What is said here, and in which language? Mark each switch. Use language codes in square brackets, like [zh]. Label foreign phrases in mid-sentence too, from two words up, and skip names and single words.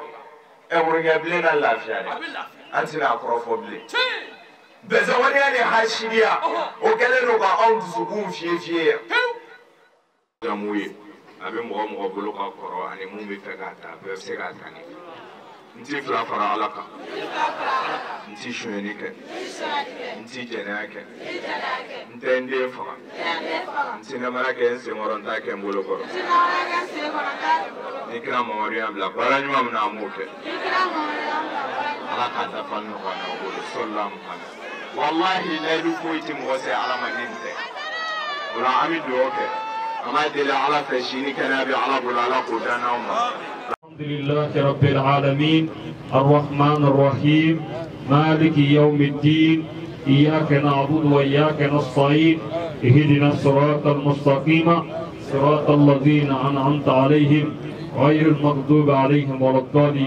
[bm] worokiyabilen na lafiya dɛ an tɛna a kɔrɔfɔ bilen bɛnsɛwaleya ni hasidiya o kɛlen don ka anw dusukun fiyɛ yan jamu ye a bɛ mɔgɔ mɔgɔ bolo ka kɔrɔ ani mun bɛ fɛ k'a ta bɛɛ bɛ se k'a ta ni n ti fila fara Ala kan n ti sonyɛni kɛ n ti jɛnɛya kɛ n tɛ n den faga n ti namara kɛ n senkɔrɔ n t'a kɛ n bolo kɔrɔ ni kira Mamadu y'a bila baara ɲuman min na an b'o kɛ Ala k'a dafa nɔgɔya n'aw bolo [ar] صلى الله عليه وسلم [bm] wallahi layidu foyi ti mɔgɔ se Ala ma ni nin tɛ o la an bɛ dugawu kɛ an b'a deli Ala fɛ sini kɛnɛya bɛ Ala bolo Ala k'o dan n'aw ma. [ar] الحمد لله رب العالمين الرحمن الرحيم مالك يوم الدين إياك نعبد وإياك نستعين اهدنا الصراط المستقيم صراط الذين أنعمت عليهم غير المغضوب عليهم ولا الضالين.